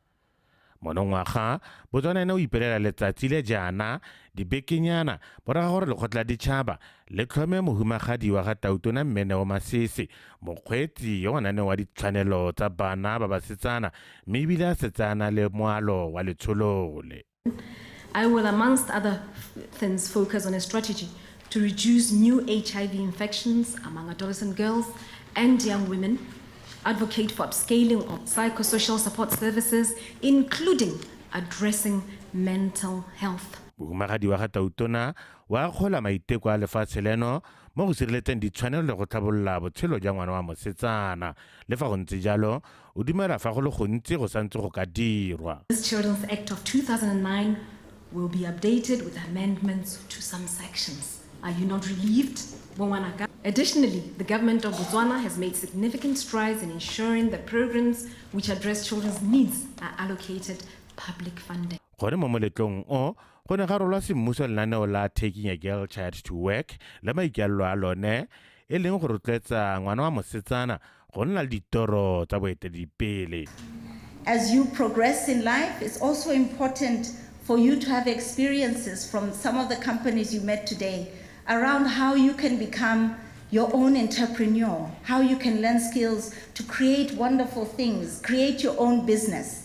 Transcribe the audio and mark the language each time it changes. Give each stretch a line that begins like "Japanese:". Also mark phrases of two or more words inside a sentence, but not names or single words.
Tswana: Monongwaga Botswana ene o ipelela letsatsi le jaana dibekenyana morago gore lekgotla la ditšhaba le tlhome mohumagadi wa Gatautona Mene Masisi mokgweetsi yo ngwanane wa ditshwanelo tsa bana ba basetsana mme ebile a setsana le moalo wa letsholole.
English: I will, amongst other things, focus on a strategy to reduce new HIV infections among adolescent girls and young women, advocate for upscaling of psychosocial support services, including addressing mental health.
Tswana: Mohumagadi wa Gatautona wa gola maiteko a lefatshe leno mo go sireletseng ditshwanelo le go tlhabolola botshelo jwa ngwana wa mosetsana le fa go ntse jalo o dumela fa go le gontsi go santse go ka dirwa.
English: This Children's Act of 2009 will be updated with amendments to some sections. Are you not relieved? Additionally, the government of Botswana has made significant strides in ensuring that programs which address children's needs are allocated public funding.
Tswana: Gore mo moletlong o go ne ga rolwa semmuso lenaneo la Taking a Girl Child to Work le maikalelo a lone e leng go rotloetsa ngwana wa mosetsana go nna le ditoro tsa boeteledipele.
English: As you progress in life, it's also important for you to have experiences from some of the companies you met today around how you can become your own entrepreneur, how you can learn skills to create wonderful things, create your own business.